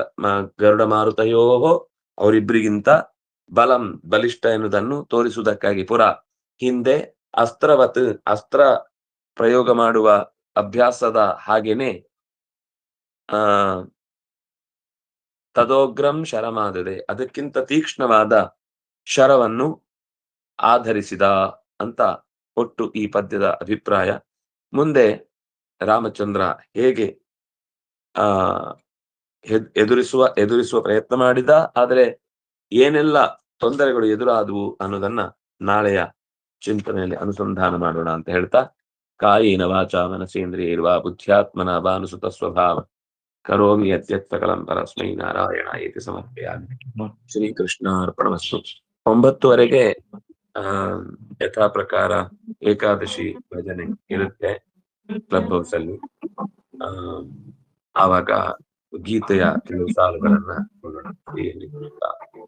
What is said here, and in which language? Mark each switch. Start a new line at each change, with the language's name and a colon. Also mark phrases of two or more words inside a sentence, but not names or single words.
Sanskrit: ಗರುಡ ಮಾರುತಯೋಹೋ,
Kannada: ಅವರಿಬ್ಬರಿಗಿಂತ ಬಲಿಷ್ಠ ಎನ್ನುವುದನ್ನು ತೋರಿಸುವುದಕ್ಕಾಗಿ ಹಿಂದೆ ಅಸ್ತ್ರ ಪ್ರಯೋಗ ಮಾಡುವ ಅಭ್ಯಾಸದ ಹಾಗೇನೆ
Sanskrit: ತದೋಗ್ರಂ ಶರಮಾದದೆ,
Kannada: ಅದಕ್ಕಿಂತ ತೀಕ್ಷ್ಣವಾದ ಶರವನ್ನು ಆಧರಿಸಿದ ಅಂತ ಒಟ್ಟು ಈ ಪದ್ಯದ ಅಭಿಪ್ರಾಯ. ಮುಂದೆ ರಾಮಚಂದ್ರ ಹೇಗೆ ಎದುರಿಸುವ ಪ್ರಯತ್ನ ಮಾಡಿದ, ಆದ್ರೆ ಏನೆಲ್ಲ ತೊಂದರೆಗಳು ಎದುರಾದವು ಅನ್ನೋದನ್ನ ನಾಳೆಯ ಚಿಂತನೆಯಲ್ಲಿ ಅನುಸಂಧಾನ ಮಾಡೋಣ ಅಂತ ಹೇಳ್ತಾ,
Sanskrit: ಕಾಯೇನ ವಾಚಾ ಮನಸೇಂದ್ರಿಯೈರ್ವಾ ಬುದ್ಧ್ಯಾತ್ಮನ ಭಾನುಸುತ ಸ್ವಭಾವ ಕರೋಮಿ ಯದ್ಯತ್ ಸಕಲಂ ಪರಸ್ಮೈ ನಾರಾಯಣಾಯೇತಿ ಸಮರ್ಪಯಾಮಿ. ಶ್ರೀಕೃಷ್ಣಾರ್ಪಣಮಸ್ತು.
Kannada: 9:00ವರೆಗೆ ಯಥಾ ಪ್ರಕಾರ ಏಕಾದಶಿ ಭಜನೆ ಇರುತ್ತೆ ಕ್ಲಬ್ ಹೌಸ್ ಅಲ್ಲಿ. ಆವಾಗ ಗೀತೆಯ ಕೆಲವು ಸಾಲುಗಳನ್ನ ನೋಡೋಣ.